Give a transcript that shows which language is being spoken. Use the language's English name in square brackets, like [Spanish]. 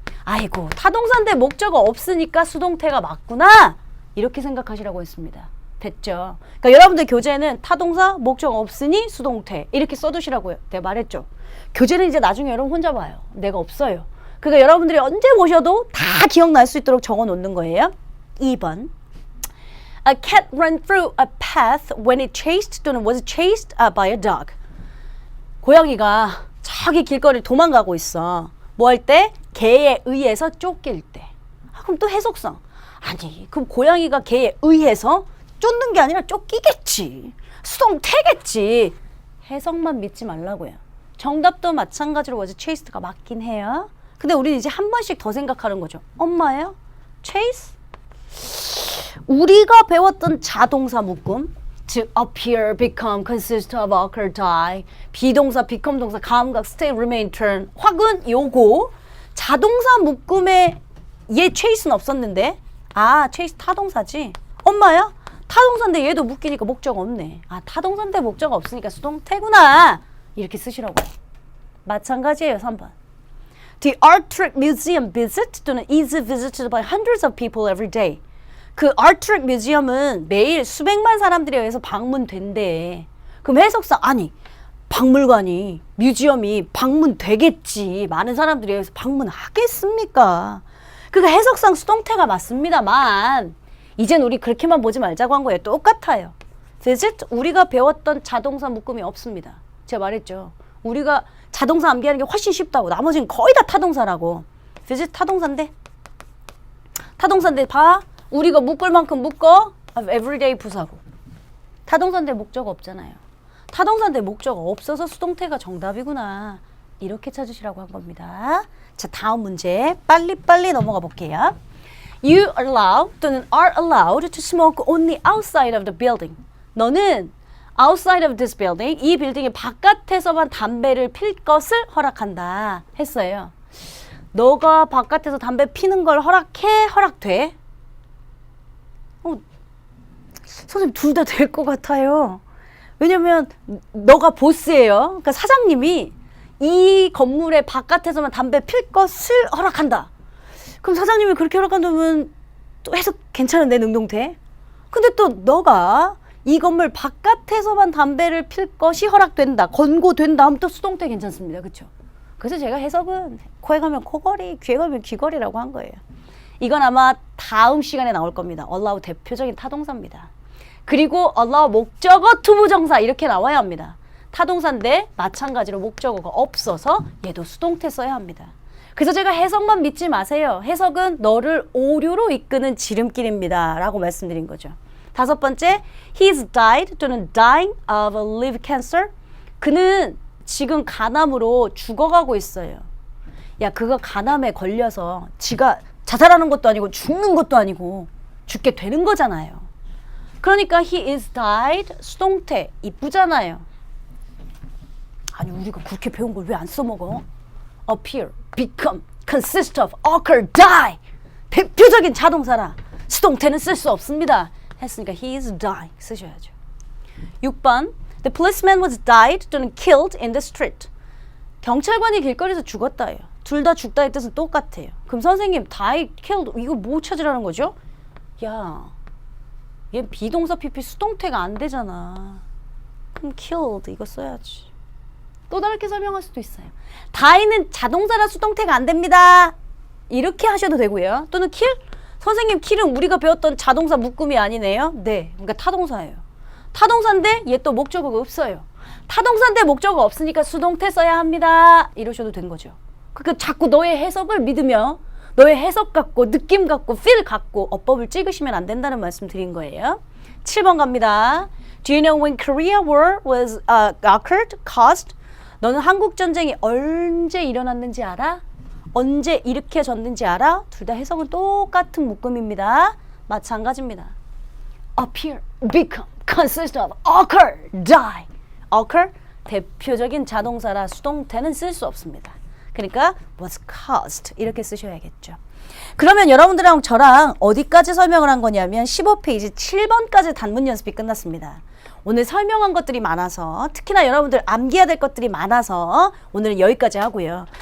[Korean] 아이고 타동사인데 목적어 없으니까 수동태가 맞구나. 이렇게 생각하시라고 했습니다. 됐죠? 그러니까 여러분들 교재에는 타동사 목적어 없으니 수동태 이렇게 써두시라고요. 내가 말했죠. 교재는 이제 나중에 여러분 혼자 봐요. 내가 없어요. 그러니까 여러분들이 언제 보셔도 다 기억날 수 있도록 적어 놓는 거예요. [English] 2번 A cat ran through a path when it chased [Korean] 또는 [English] was chased by a dog. [Korean] 고양이가 저기 길거리를 도망가고 있어. 뭐 할 때? 개에 의해서 쫓길 때. 그럼 또 해석상. 아니 그럼 고양이가 개에 의해서 쫓는 게 아니라 쫓기겠지. 수동태겠지. 해석만 믿지 말라고요. 정답도 마찬가지로 [English] was chased [Korean] 가 맞긴 해요. 근데 우리는 이제 한 번씩 더 생각하는 거죠. 엄마예요? chase? 우리가 배웠던 자동사 묶음 즉 [English] appear, become, consist of, occur, die [Korean] 비동사, become 동사, 감각, stay, remain, turn 확은 요거 자동사 묶음에 얘 chase는 없었는데 chase 타동사지. 엄마야? 타동사인데 얘도 묶이니까 목적 없네. 타동사인데 목적 없으니까 수동태구나. 이렇게 쓰시라고요. 마찬가지예요. 3번. [English] The Art Trick Museum visit [Korean] 또는 [English] is visited by hundreds of people every day. [Korean] 그 Art Trick Museum은 매일 수백만 사람들에 의해서 방문된대. 그럼 해석상 아니 박물관이 뮤지엄이 방문되겠지. 많은 사람들에 의해서 방문하겠습니까? 그러니까 해석상 수동태가 맞습니다만 이젠 우리 그렇게만 보지 말자고 한 거예요. 똑같아요. visit 우리가 배웠던 자동사 묶음이 없습니다. 제가 말했죠. 우리가 자동사 암기하는 게 훨씬 쉽다고. 나머지는 거의 다 타동사라고. visit 타동사인데 타동사인데 봐. 우리가 묶을 만큼 묶어. everyday 부사고. 타동사인데 목적 없잖아요. 타동사인데 목적 없어서 수동태가 정답이구나. 이렇게 찾으시라고 한 겁니다. 자, 다음 문제 빨리빨리 넘어가 볼게요. [English] You allow [Korean] 또는 [English] are allowed to smoke only outside of the building. [Korean] 너는 [English] outside of this building, [Korean] 이 빌딩의 바깥에서만 담배를 필 것을 허락한다 했어요. 너가 바깥에서 담배 피는 걸 허락해? 허락돼? 선생님 둘 다 될 것 같아요. 왜냐면 너가 보스예요. 그러니까 사장님이 이 건물의 바깥에서만 담배 필 것을 허락한다. 그럼 사장님이 그렇게 허락한다면 또 해석 괜찮은데 능동태? 근데 또 너가 이 건물 바깥에서만 담배를 필 것이 허락된다, 권고된다 하면 또 수동태 괜찮습니다. 그렇죠? 그래서 제가 해석은 코에 가면 코걸이, 귀에 가면 귀걸이라고 한 거예요. 이건 아마 다음 시간에 나올 겁니다. allow 대표적인 타동사입니다. 그리고 allow 목적어 투부정사 이렇게 나와야 합니다. 타동사인데 마찬가지로 목적어가 없어서 얘도 수동태 써야 합니다. 그래서 제가 해석만 믿지 마세요. 해석은 너를 오류로 이끄는 지름길입니다. 라고 말씀드린 거죠. 다섯 번째, [English] he's died [Korean] 또는 [English] dying of a liver cancer. [Korean] 그는 지금 간암으로 죽어가고 있어요. 야, 그거 간암에 걸려서 지가 자살하는 것도 아니고 죽는 것도 아니고 죽게 되는 거잖아요. 그러니까 [English] he is died [Korean] 수동태 이쁘잖아요. 아니 우리가 그렇게 배운 걸 왜 안 써먹어? [English] appear, become, consist of, occur, die. [Korean] 대표적인 자동사라 수동태는 쓸 수 없습니다. 했으니까 [English] he is dying [Korean] 쓰셔야죠. 6번 [English] The policeman was died [Korean] 또는 [English] killed in the street. [Korean] 경찰관이 길거리에서 죽었다예요. 둘 다 죽다의 뜻은 똑같아요. 그럼 선생님 die, killed 이거 뭐 찾으라는 거죠? 야, 얘 비동사 PP 수동태가 안 되잖아. 그럼 killed 이거 써야지. 또 다르게 설명할 수도 있어요. die는 자동사라 수동태가 안 됩니다. 이렇게 하셔도 되고요. 또는 kill? 선생님 kill은 우리가 배웠던 자동사 묶음이 아니네요. 네, 그러니까 타동사예요. 타동사인데 얘 또 목적어가 없어요. 타동사인데 목적어가 없으니까 수동태 써야 합니다. 이러셔도 된 거죠. 그러니까 자꾸 너의 해석을 믿으며 너의 해석 갖고 느낌 갖고 feel 갖고 어법을 찍으시면 안 된다는 말씀 드린 거예요. 7번 갑니다. [English] Do you know when Korea War was occurred, caused? [Korean] 너는 한국 전쟁이 언제 일어났는지 알아? 언제 일으켜졌는지 알아? 둘 다 해석은 똑같은 묶음입니다. 마찬가지입니다. [English] appear, become, consist of, occur, die. [Korean] occur 대표적인 자동사라 수동태는 쓸 수 없습니다. 그러니까 [English] was caused [Korean] 이렇게 쓰셔야겠죠. 그러면 여러분들이랑 저랑 어디까지 설명을 한 거냐면 15페이지 7번까지 단문 연습이 끝났습니다. 오늘 설명한 것들이 많아서 특히나 여러분들 암기해야 될 것들이 많아서 오늘은 여기까지 하고요.